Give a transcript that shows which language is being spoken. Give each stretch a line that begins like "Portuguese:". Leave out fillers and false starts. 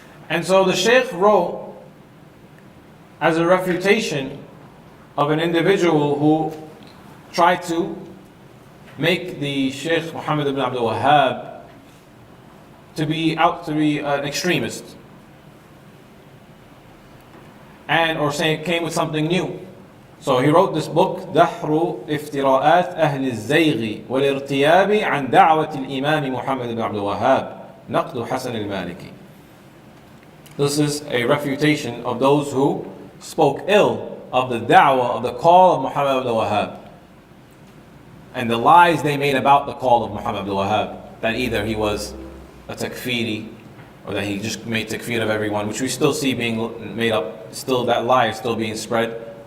English: And so the Shaykh wrote as a refutation of an individual who tried to make the Shaykh Muhammad ibn Abdul Wahhab to be an extremist, or saying came with something new. So he wrote this book,
Arabic: دحر افتراءات أهل الزيغ والارتياب عن دعوة الإمام محمد بن عبد الوهاب نقد حسن المالكي.
English: This is a refutation of those who spoke ill of the da'wah, of the call of Muhammad ibn Wahhab, and the lies they made about the call of Muhammad ibn Wahhab, that either he was a takfiri, or that he just made takfir of everyone, which we still see being made up, still that lie is still being spread.